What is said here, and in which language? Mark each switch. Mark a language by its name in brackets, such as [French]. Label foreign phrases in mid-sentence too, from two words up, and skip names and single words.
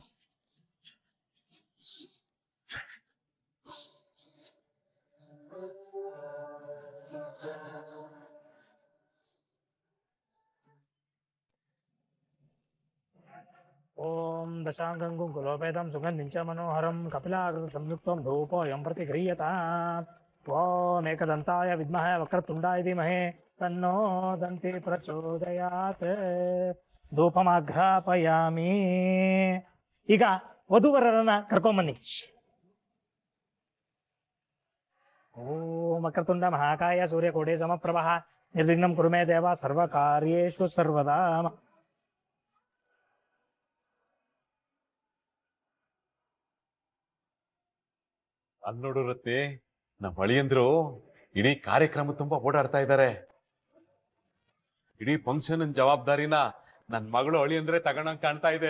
[Sanskrit] ಓಂ ದಶಾಂಗಂ ಕುಂಕುಲೋಪೇತಂ ಸುಗಂಧಿಂ ಚ ಮನೋಹರಂ ಕಪಿಲಾಕೃತಿ ಸಂಯುಕ್ತಂ ಧೂಪೋಯಂ ಪ್ರತಿಗೃಹ್ಯತಾತ್. ಓಂ ಏಕದಂತಾಯ ವಿದ್ಮಹೇ ವಕ್ರತುಂಡಾಯ ಧೀಮಹಿ ತನ್ನೋ ದಂತಿ ಪ್ರಚೋದಯಾತ್. [Kannada] ಧೂಪಮಾಘ್ರಾಪಯಾಮಿ. ಈಗ ವಧುವರರನ್ನ ಕರ್ಕೊಂಬನ್ನಿ. [Sanskrit] ಓಂ ವಕ್ರತುಂಡ ಮಹಾಕಾಯ ಸೂರ್ಯಕೋಟಿ ಸಮಪ್ರಭಃ ನಿರ್ವಿಘ್ನಂ ಕುರು ಮೇ ದೇವ ಸರ್ವಕಾರ್ಯೇಷು ಸರ್ವದಾ. [Kannada] ಅಲ್ಲಿ ನೋಡು ರತ್ನಿ, ನಮ್ಮ ಅಳಿಯಂದ್ರು ಇಡೀ ಕಾರ್ಯಕ್ರಮ ತುಂಬಾ ಓಡಾಡ್ತಾ ಇದ್ದಾರೆ. ಇಡೀ ಫಂಕ್ಷನ್ ಜವಾಬ್ದಾರಿನ ನನ್ ಮಗಳು ಅಳಿಯಂದ್ರೆ ತಗೊಂಡಂಗ್ ಕಾಣ್ತಾ ಇದೆ.